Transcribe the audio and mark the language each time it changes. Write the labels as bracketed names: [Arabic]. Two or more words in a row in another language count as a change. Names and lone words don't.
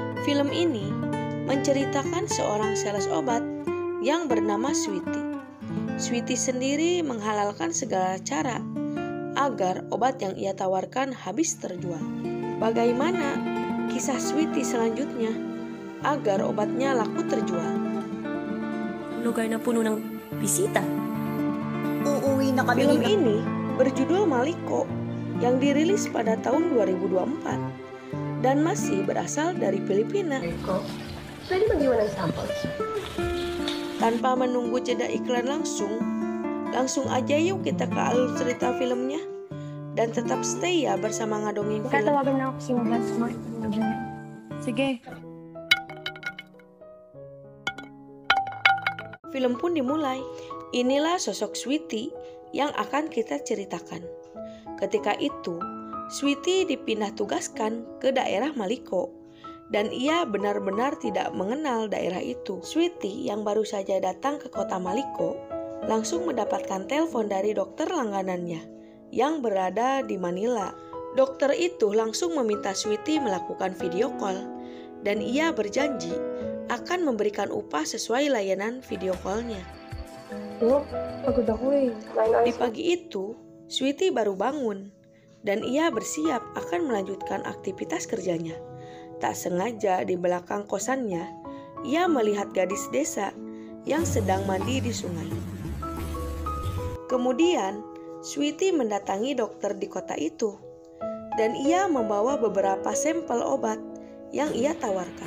[Indonesian] Film ini menceritakan seorang sales obat yang bernama Sweety. Sweety sendiri menghalalkan segala cara agar obat yang ia tawarkan habis terjual. Bagaimana kisah Sweety selanjutnya agar obatnya laku terjual? [Filipino] Lugar na puno ng bisita. Uuwi na kami. [Indonesian] Film ini berjudul Maliko yang dirilis pada tahun 2024 dan masih berasal dari Filipina. [Filipino] Pwede mag-iwan ng samples. [Indonesian] Tanpa menunggu jeda iklan langsung aja yuk kita ke alur cerita filmnya. Dan tetap stay ya bersama Ngadongin Film. [Filipino] Tatawagan na ako si Smart. Sige. [Indonesian] Film pun dimulai. Inilah sosok Sweety yang akan kita ceritakan. Ketika itu, Sweety dipindah tugaskan ke daerah Maliko. Dan ia benar-benar tidak mengenal daerah itu. Sweety yang baru saja datang ke kota Maliko langsung mendapatkan telepon dari dokter langganannya yang berada di Manila. Dokter itu langsung meminta Sweety melakukan [English] video call [Indonesian] dan ia berjanji akan memberikan upah sesuai layanan [English] video call- [Indonesian] nya. [Filipino] Pagod ako eh. [Indonesian] Di pagi itu, Sweety baru bangun dan ia bersiap akan melanjutkan aktivitas kerjanya. Tak sengaja di belakang kosannya, ia melihat gadis desa yang sedang mandi di sungai. Kemudian, Sweety mendatangi dokter di kota itu, dan ia membawa beberapa sampel obat yang ia tawarkan.